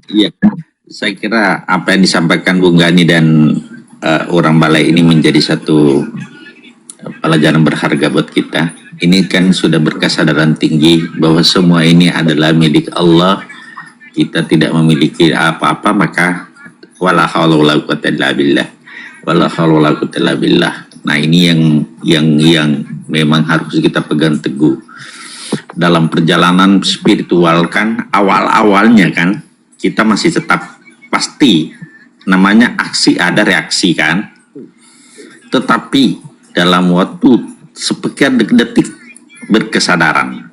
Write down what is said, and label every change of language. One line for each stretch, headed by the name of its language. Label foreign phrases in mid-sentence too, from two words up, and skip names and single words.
Indonesian: Iya, saya kira apa yang disampaikan Bung Gani dan orang balai ini menjadi satu pelajaran berharga buat kita. Ini kan sudah berkesadaran tinggi bahwa semua ini adalah milik Allah. Kita tidak memiliki apa-apa, maka
Arabic: ولا حول ولا قوة إلا بالله. ولا حول ولا قوة إلا بالله.
Indonesian: Nah, ini yang memang harus kita pegang teguh. Dalam perjalanan spiritual kan awal-awalnya kan kita masih tetap pasti namanya aksi ada reaksi kan. Tetapi dalam waktu sekian detik berkesadaran.